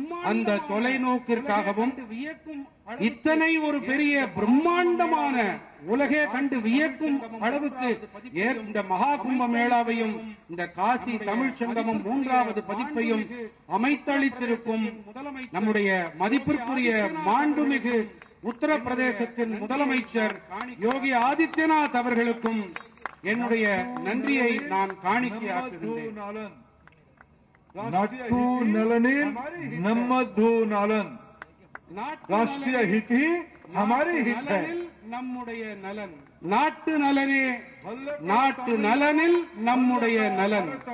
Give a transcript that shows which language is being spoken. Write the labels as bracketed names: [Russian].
[Tamil] அந்த தொலைநோக்கிற்காகவும் இத்தனை ஒரு பெரிய பிரம்மாண்டமான, உலகே கண்டு வியக்கும் அளவுக்கு இந்த மகா கும்ப மேளாவையும் இந்த காசி தமிழ் சங்கமம் 3வது பதிப்பையும் அமைத்தளித்திருக்கும் நம்முடைய மதிப்பிற்குரிய மாண்புமிகு உத்தரப்பிரதேசத்தின் முதலமைச்சர் யோகி ஆதித்யநாத் அவர்களுக்கும் என்னுடைய நன்றியை நான் காணிக்கையாக்குகின்றேன். नट्टू नलनील नम्मधु नालन, [Hindi] राष्ट्रीय हित ही हमारी हित है। [Tamil] நம்முடைய நலன், நாட்டு நலனே நாட்டு நலனில் நம்முடைய நலன்.